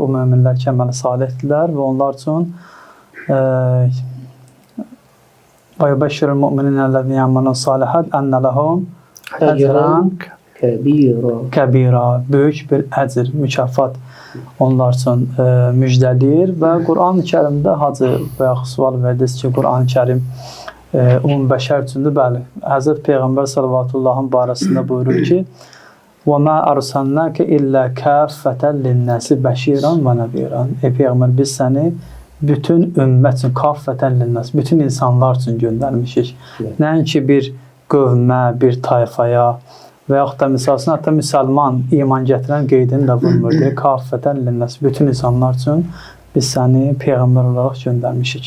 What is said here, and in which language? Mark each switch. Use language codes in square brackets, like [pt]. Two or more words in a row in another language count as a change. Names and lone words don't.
[az] O möminlər ki, əməli salihdirlər və onlar üçün və [ar] يبشر المؤمنين الذين يعملون الصالحات أن لهم أجرا كبيرا. [az] Böyük bir əcr, mükafat onlar üçün müjdəliyir və Quran-ı Kərimdə hacı və yaxud sual verdiniz ki, Quran-ı Kərim ümumbəşər üçündür. Bəli, Həzrət Peyğəmbər sallallahu barəsində buyurur ki, [ar] وَمَا أَرْسَلْنَاكَ إِلَّا كَافَّةً لِلنَّاسِ بَشِيرًا وَنَذِيرًا. [az] Peyğəmbər, biz səni bütün ümmət üçün, [ar] كافة للناس, [az] bütün insanlar üçün göndərmişik. Nəinki bir qövmə, bir tayfaya və yaxud da misalsın, hətta müsəlman, iman gətirən qeydini də vurmur. [ar] كافة للناس, [az] bütün insanlar üçün biz səni Peyğəmbər olaraq göndərmişik.